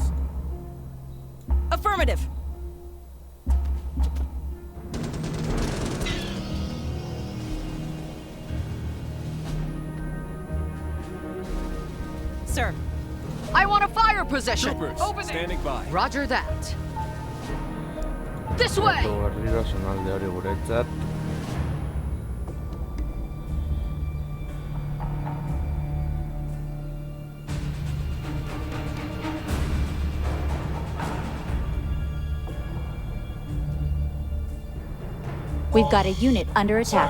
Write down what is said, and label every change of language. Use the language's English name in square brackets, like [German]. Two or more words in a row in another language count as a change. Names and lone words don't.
[English] Affirmative. Sir. I want a fire position! Troopers, Over there! standing by. Roger that. This way! [Basque] Auto berriro zonalde hori guretzat. [English] We've got a unit under attack.